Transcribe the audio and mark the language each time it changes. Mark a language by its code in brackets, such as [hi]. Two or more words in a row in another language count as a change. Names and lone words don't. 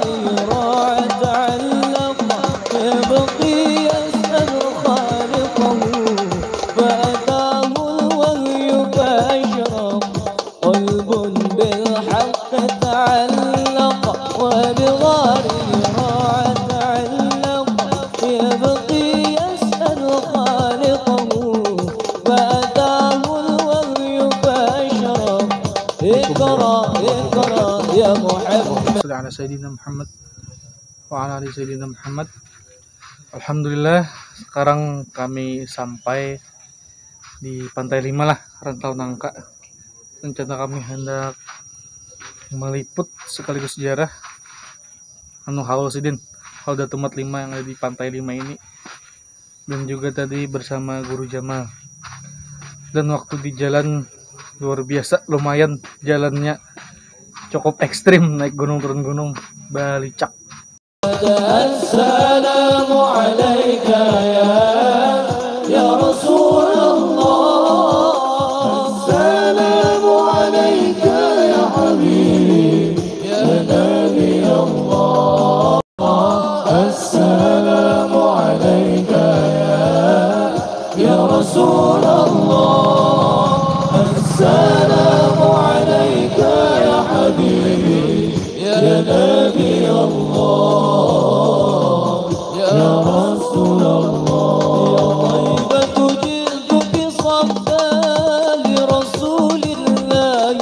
[ar] راع تعلق يبقي يسأل خالقه فأتاه الوهي فأشرق قلب بالحق تعلق وبغار راع تعلق يبقي يسأل خالقه فأتاه الوهي فأشرق اقرأ يا محمد على سيدنا محمد وعلى آل سيدنا محمد. [id] Alhamdulillah, sekarang kami sampai di Pantai 5 lah, Rantau Nangka. Rencana kami hendak meliput sekaligus sejarah Haul Sidin, Haul Datuk Mat 5 yang ada di Pantai 5 ini, dan juga tadi bersama Guru Jamal. Dan waktu di jalan luar biasa, lumayan jalannya cukup ekstrim, naik gunung turun gunung, balicak. [ar] السلام عليك يا رسول الله السلام عليك يا حبيب يا نبي الله السلام عليك يا رسول الله السلام عليك يا حبيبي يا نبي الله يا رسول الله يا طيبة جئتك صبا لرسول الله